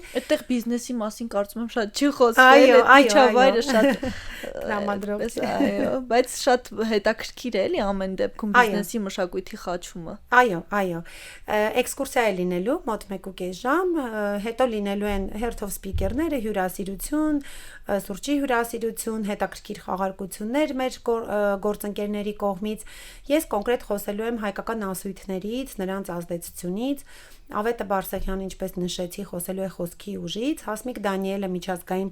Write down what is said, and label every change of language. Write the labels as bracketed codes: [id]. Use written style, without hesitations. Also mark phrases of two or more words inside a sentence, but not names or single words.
[hy] Այդտեղ բիզնեսի մասին կարծում եմ շատ չի խոսվել, այդ միջավայրը շատ տրամադրող է, այո, բայց շատ հետաքրքիր է էլի ամեն դեպքում բիզնեսի մշակույթի խաչումը։ Այո, էքսկուրսիա է լինելու մոտ 1.5 ժամ, հետո լինելու են [en] head of speaker- [hy] ները, հյուրասիրություն, սուրճի հյուրասիրություն, հետաքրքիր խաղարկություններ մեր գործընկերների կողմից։ Ես կոնկրետ խոսելու եմ հայկական ասույթներից, նրանց ազդեցությունից, Ավետը Բարսեղյանը, ինչպես նշեցի, խոսելու է խոսքի ուժից, Հասմիկ Դանիելը միջազգային